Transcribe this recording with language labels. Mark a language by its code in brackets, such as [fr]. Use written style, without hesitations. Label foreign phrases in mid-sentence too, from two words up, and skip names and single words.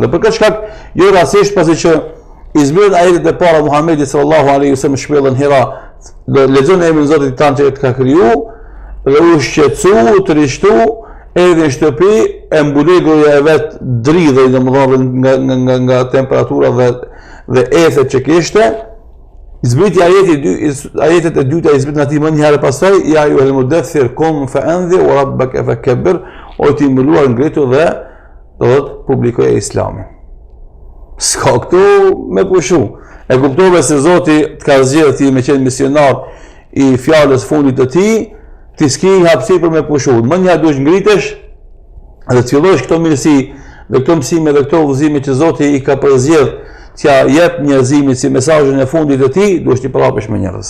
[sq] Dhe për këtë shkak, jo rastisht pasi që i zbret ajetet e para Muhamedit [ar] صلى الله عليه وسلم [sq] shpellën Hira, dhe lexon emrin e Zotit tanë që të ka kriju, dhe u shqetësu, të rishtu, erdhi në shtëpi, e mbuloi goja e vet dridhej domethënë nga temperatura dhe ethet që kishte. Zbriti ajetet e dyta i zbritën atij më një herë pastaj, [ar] يا أيها المدثر قم فأنذر وربك فكبر, [sq] o ti mbuluar ngritu dhe do të publikoj Islamin. S'ka këtu me pushu. E kuptove se Zoti të ka zgjedhur ti me qenë misionar i fjalës fundit të tij, ti s'ke hapësirë për me pushu. Më një duhet ngritesh dhe të fillosh këto mirësi dhe këto mësime dhe këto udhëzime që Zoti i ka përzgjedhur t'ja jep njerëzimit si mesazhin e fundit të tij, duhet t'i përhapesh me njerëz.